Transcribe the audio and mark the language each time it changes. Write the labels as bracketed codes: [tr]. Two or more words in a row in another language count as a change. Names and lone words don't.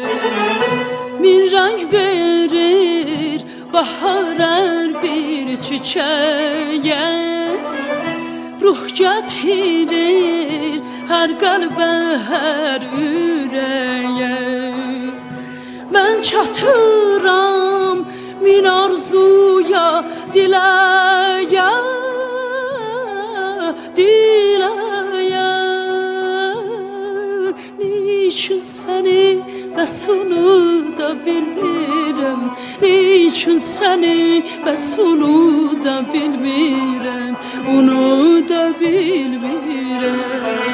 [tr] Bir renk verir bahar her bir çiçeğe, ruh getirir her kalbe her yüreğe. [az] Ben çatıram min arzuya, diləyə, diləyə. Niçin səni və sonu da bilmirəm, niçin səni və sonu da bilmirəm, onu da bilmirəm.